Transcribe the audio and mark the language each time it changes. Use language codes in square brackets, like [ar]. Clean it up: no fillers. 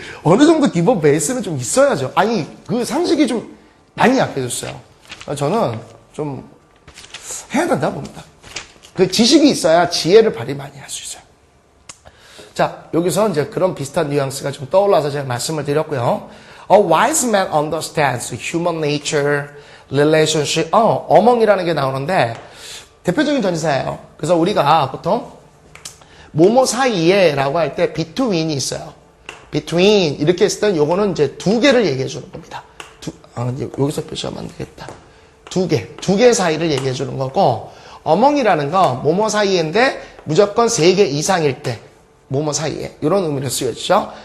[ko] 어느 정도 기본 베이스는 좀 있어야죠. 아니 그 상식이 좀 많이 약해졌어요. 저는 좀 해야 된다 봅니다. 그 지식이 있어야 지혜를 발휘 많이 할 수 있어요. 자, 여기서 이제 그런 비슷한 뉘앙스가 좀 떠올라서 제가 말씀을 드렸고요. [en] A wise man understands human nature, relationship. [ko] 어멍이라는 게 나오는데 대표적인 전치사예요. 그래서 우리가 보통 뭐뭐 사이에라고 할 때 between이 있어요. between 이렇게 했을 땐 요거는 이제 두 개를 얘기해 주는 겁니다. 이제 여기서 표시하면 안 되겠다. 두 개 사이를 얘기해 주는 거고 among이라는 거 뭐뭐 사이인데 무조건 세 개 이상일 때 뭐뭐 사이에 이런 의미로 쓰여지죠.